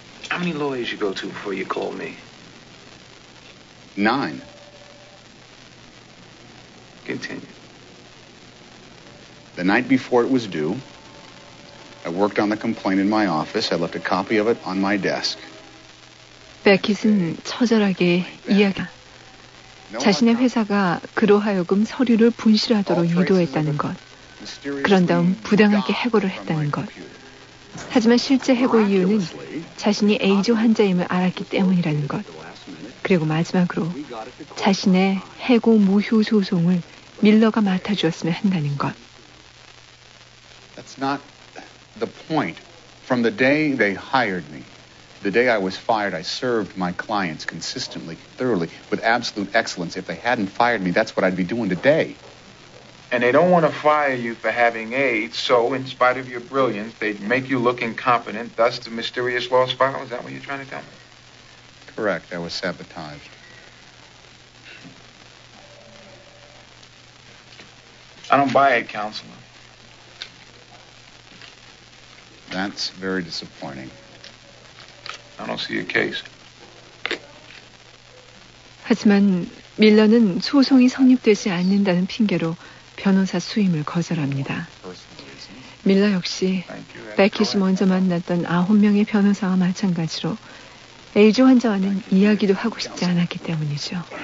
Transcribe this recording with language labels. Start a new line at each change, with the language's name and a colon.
English: How many lawyers you go to before you call me? 9. Continue. The night before it was due, I worked on the complaint in my office. I left a copy of it on my desk.
Korean: 베킷은 처절하게 이야기. 자신의 회사가 그로 하여금 서류를 분실하도록 유도했다는 것. 그런 다음 부당하게 해고를 했다는 것. 하지만 실제 해고 이유는 자신이 에이즈 환자임을 알았기 때문이라는 것. 그리고 마지막으로 자신의 해고 무효 소송을 밀러가 맡아주었으면 한다는 것.
English: That's not the point. From the day they hired me, the day I was fired, I served my clients consistently, thoroughly, with absolute excellence. If they hadn't fired me, that's what I'd be doing today. And they don't want to fire you for having AIDS, so in spite of your brilliance, they'd make you look incompetent, thus the mysterious lost file. Is that what you're trying to tell me? Correct. I was sabotaged. I don't buy it, Counselor. That's very disappointing. I don't see a case.
Korean: 하지만 밀러는 소송이 성립되지 않는다는 핑계로 변호사 수임을 거절합니다. 밀러 역시 베킷이 먼저 만났던 9명의 변호사와 마찬가지로 에이즈 환자와는 이야기도 하고 싶지 않았기 때문이죠.